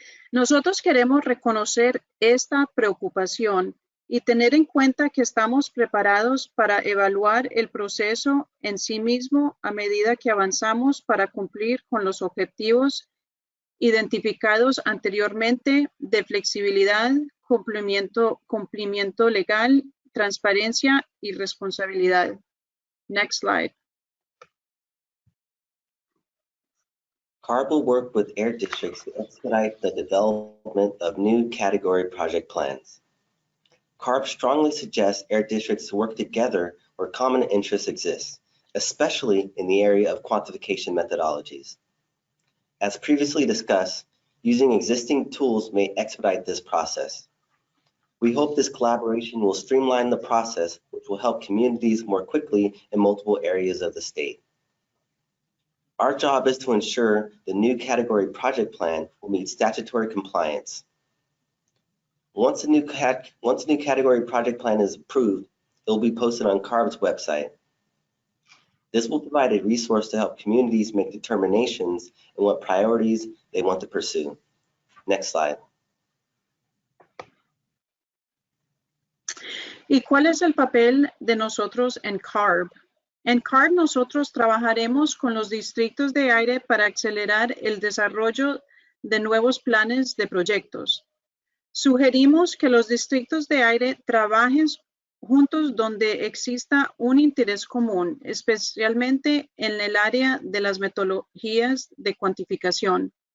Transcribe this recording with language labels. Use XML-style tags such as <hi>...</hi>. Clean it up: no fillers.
<es>Nosotros queremos reconocer esta preocupación y tener en cuenta que estamos preparados para evaluar el proceso en sí mismo a medida que avanzamos para cumplir con los objetivos identificados anteriormente de flexibilidad, cumplimiento legal, transparencia y responsabilidad.</es> <en>Next slide. CARB will work with air districts to expedite the development of new category project plans. CARB strongly suggests air districts to work together where common interests exist, especially in the area of quantification methodologies. As previously discussed, using existing tools may expedite this process. We hope this collaboration will streamline the process, which will help communities more quickly in multiple areas of the state. Our job is to ensure the new category project plan will meet statutory compliance. Once a new category project plan is approved, it will be posted on CARB's website. This will provide a resource to help communities make determinations on what priorities they want to pursue. Next slide.</en> <es>¿Y cuál es el papel de nosotros en CARB? En CARB nosotros trabajaremos con los distritos de aire para acelerar el desarrollo de nuevos planes de proyectos. Sugerimos que los distritos de aire trabajen juntos donde exista un interés común, especialmente en el área de las metodologías de cuantificación.</es>